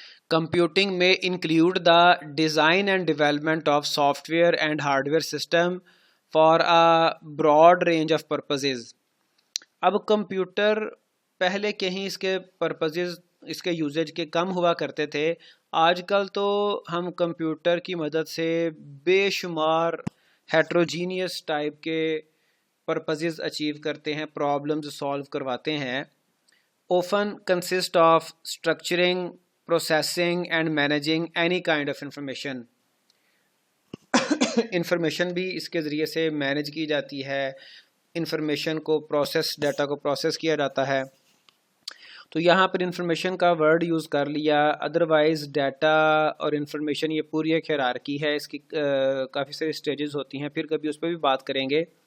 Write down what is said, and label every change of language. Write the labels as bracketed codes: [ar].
[en] Computing میں include the design and development of software and hardware system for a broad range of purposes. [ur] اب computer پہلے کہیں اس کے purposes, اس کے usage کے کم ہوا کرتے تھے، آج کل تو ہم کمپیوٹر کی مدد سے بے شمار ہیٹروجینیس ٹائپ کے پرپزز اچیو کرتے ہیں، پرابلمز سالو کرواتے ہیں۔ [en] often consist of structuring processing and managing any kind of information. [ur] Information بھی اس کے ذریعے سے مینیج کی جاتی ہے، انفارمیشن کو ڈیٹا کو پروسیس کیا جاتا ہے. تو یہاں پر انفارمیشن کا ورڈ یوز کر لیا، ادروائز ڈیٹا اور انفارمیشن یہ پوری ایک ہیرارکی ہے، اس کی کافی ساری سٹیجز ہوتی ہیں، پھر کبھی اس پہ بھی بات کریں گے.